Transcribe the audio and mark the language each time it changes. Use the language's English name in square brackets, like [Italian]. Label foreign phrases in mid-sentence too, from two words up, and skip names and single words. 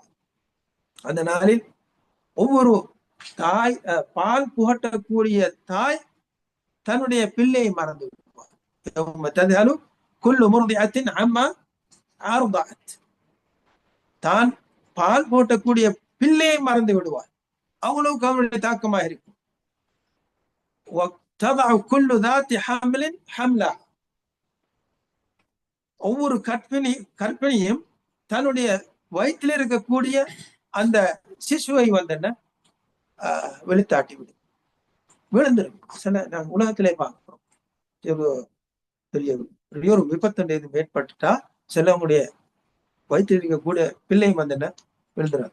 [Tamil] அந்த நாளில் ஒவ்வொரு தாய், பால் புகட்டக்கூடிய தாய் தன்னுடைய பிள்ளையை மறந்து விடுவார். [Arabic] يوم تذهل كل مرضعة عما أرضعت. [Tamil] தான் பால் போட்டக்கூடிய பிள்ளையை மறந்து விடுவார். அவ்வளவுக்கு அவனுடைய தாக்கமாக இருக்கும். [Arabic] وَتَضَعُ كُلُّ ذَاتِ حَمْلٍ حَمْلَهَا. [Tamil] ஒவ்வொரு கற்பிணியும் தன்னுடைய வயிற்றில் இருக்கக்கூடிய அந்த சிசுவை என்ன வெளித்தாட்டி விடும், விழுந்துடும். சில நாங்கள் உலகத்திலே பார்க்கிறோம். பெரிய ஒரு விபத்து ஏற்பட்டுட்டா சிலவங்களுடைய வயிற்றில் இருக்கக்கூடிய பிள்ளையும் என்ன விழுந்துடும்.